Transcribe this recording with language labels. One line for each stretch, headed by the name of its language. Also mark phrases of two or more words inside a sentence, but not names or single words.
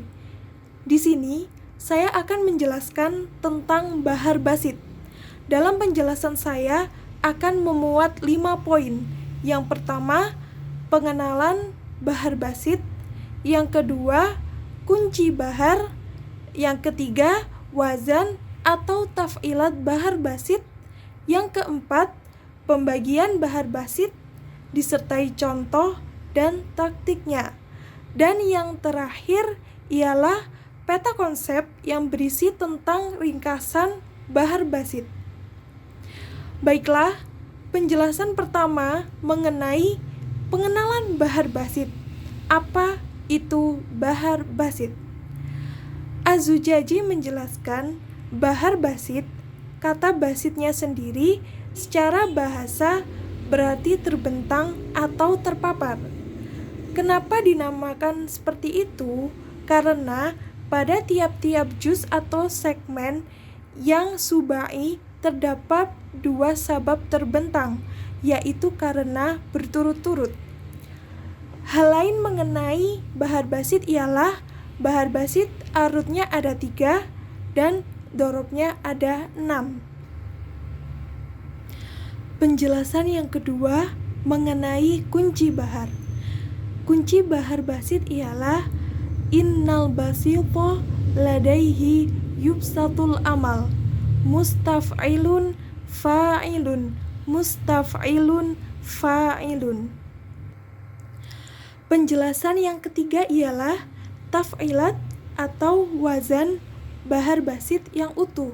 Indonesian: Di sini, saya akan menjelaskan tentang bahar basit. Dalam penjelasan saya akan memuat 5 poin. Yang pertama, pengenalan bahar basit. Yang kedua, kunci bahar. Yang ketiga, wazan atau taf'ilat bahar basit. Yang keempat, pembagian bahar basit disertai contoh dan taktiknya. Dan yang terakhir ialah peta konsep yang berisi tentang ringkasan bahar basit. Baiklah, penjelasan pertama mengenai pengenalan bahar basit. Apa itu bahar basit? Az-Zujaji menjelaskan bahar basit, kata basitnya sendiri secara bahasa berarti terbentang atau terpapar. Kenapa dinamakan seperti itu? Karena pada tiap-tiap juz atau segmen yang subai terdapat 2 sabab terbentang, yaitu karena berturut-turut. Hal lain mengenai bahar basit ialah bahar basit arudnya ada 3 dan dorobnya ada 6. Penjelasan yang kedua mengenai kunci bahar. Kunci bahar basit ialah
Arabic: إن البسيط لديه يبسط الأمل مستفعلن فاعلن مستفعلن فاعلن.
Indonesian: Penjelasan yang ketiga ialah taf'ilat atau wazan bahar basit yang utuh.